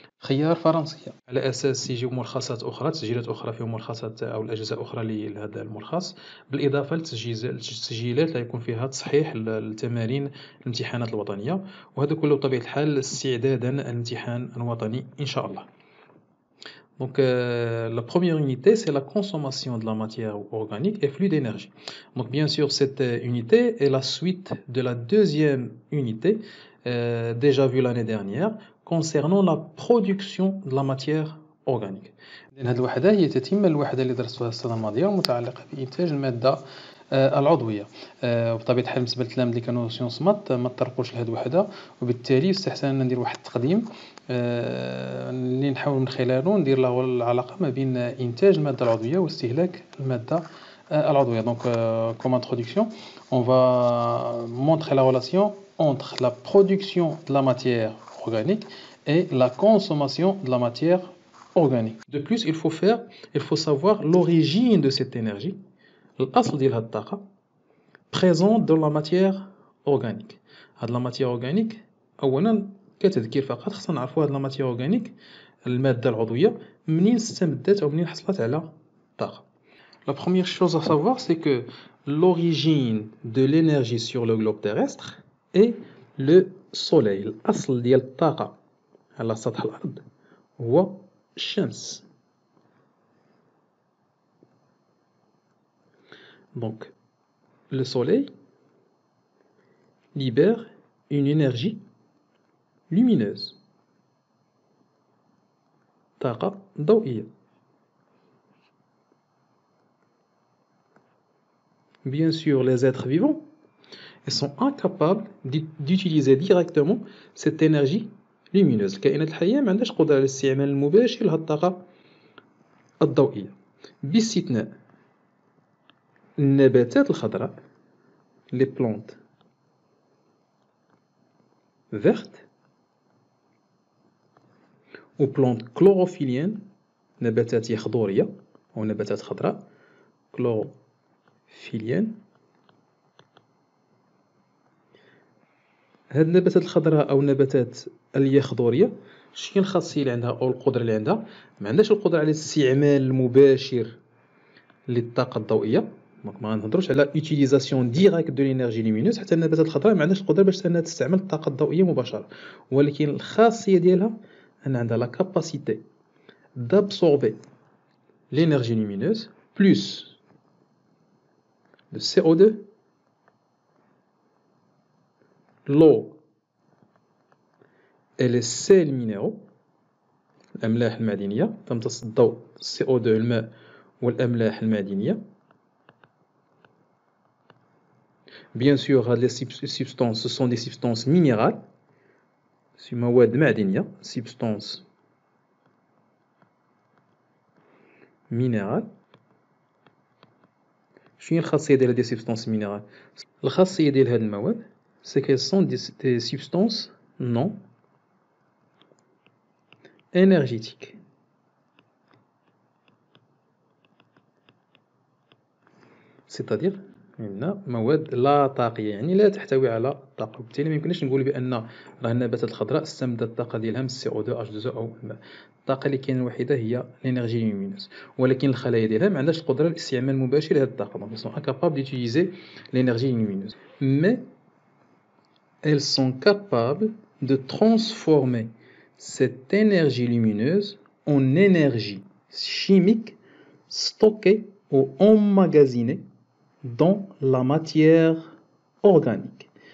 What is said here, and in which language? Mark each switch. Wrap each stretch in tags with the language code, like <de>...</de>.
<ar>خيار فرنسية، على أساس يجيو ملخصات أخرى، تسجيلات أخرى فيهم ملخصات أو الأجزاء أخرى لهذا الملخص، بالإضافة للتسجيلات اللي يكون فيها تصحيح التمارين الامتحانات الوطنية، وهذا كله بطبيعة الحال استعدادا الامتحان الوطني إن شاء الله.</ar> <fr>Donc la première unité c'est la consommation de la matière organique et flux d'énergie. Donc bien sûr cette unité est la suite de la deuxième unité déjà vue l'année dernière concernant la production de la matière organique.</fr> <ar>هذه الوحدة هي تتم الوحدة اللي درستوها السنة الماضية ومتعلقة بإنتاج المادة العضوية. بطبيعة الحال بالنسبة للتلاميذ اللي كانوا سيونس مات ما تطرقوش لهذه الوحدة، وبالتالي يستحسن أن ندير واحد التقديم اللي نحاول من خلاله ندير له العلاقة ما بين إنتاج المادة العضوية واستهلاك المادة العضوية.</ar> <fr>Donc comme introduction, on va montrer la relation entre la production de la matière organique et la consommation de la matière organique. De plus, il faut savoir l'origine de cette énergie,</fr> <ar>الأصل ديال هاد الطاقة</ar> <fr>présente dans la matière organique.</fr> <ar>هاد la matière organique أولا كتذكير فقط خصنا نعرفوا هاد la matière organique المادة العضوية منين استمدت أو منين حصلت على الطاقة.</ar> <fr>La première chose à savoir c'est que l'origine de l'énergie sur le globe terrestre est le soleil.</fr> <ar>الأصل ديال الطاقة على سطح الأرض هو الشمس.</ar> <fr>Donc, le soleil libère une énergie lumineuse, طاقة ضوئية. Bien sûr, les êtres vivants ils sont incapables d'utiliser directement cette énergie lumineuse.</fr> <ar>الكائنات الحية ما عندهاش قدرة على الاستعمال المباشر لهذه الطاقة الضوئية، باستثناء النباتات الخضراء</ar> <fr>les plantes vertes ou plantes chlorophylliennes</fr> <ar>نباتات يخضورية أو نباتات خضراء chlorophylliennes. هاد النباتات الخضراء أو النباتات اليخضورية شنو الخاصية اللي عندها أو القدرة اللي عندها؟ ما عندهاش القدرة على الاستعمال المباشر للطاقة الضوئية. دونك ما غنهضروش على</ar> <fr>utilisation directe de l'énergie lumineuse.</fr> <ar>حتى النباتات الخضراء ما عندهاش القدرة باش أنها تستعمل الطاقة الضوئية مباشرة، ولكن الخاصية ديالها أن عندها</ar> <fr>la capacité d'absorber l'énergie lumineuse plus le CO2, l'eau et les sels minéraux</fr> <ar>الأملاح المعدنية. تمتص الضوء CO2 الماء والأملاح المعدنية.</ar> <fr>Bien sûr, les substances, ce sont des substances minérales, c'est مواد معدنية, substances minérales.</fr> <ar>شنو الخاصية ديال هذه</ar> <fr>substances minérales؟</fr> <ar>الخاصية ديال هذه المواد</ar> <fr>c'est qu'elles sont des substances non énergétiques.</fr> <ar>C'est-à-dire مواد لا طاقية، يعني لا تحتوي على الطاقة، وبالتالي ما يمكنش نقول بأن راه النباتات الخضراء استمدت الطاقة ديالها من CO2 H2O أو الماء. الطاقة اللي كاينة الوحيدة هي l'énergie lumineuse، ولكن الخلايا ديالها ما عندهاش القدرة على الاستعمال المباشر لهذه الطاقة.</ar> <fr>Donc elles sont incapables d'utiliser l'énergie lumineuse, mais elles sont capables de transformer cette énergie lumineuse en énergie chimique stockée ou emmagasinée dans la matière organique.</fr>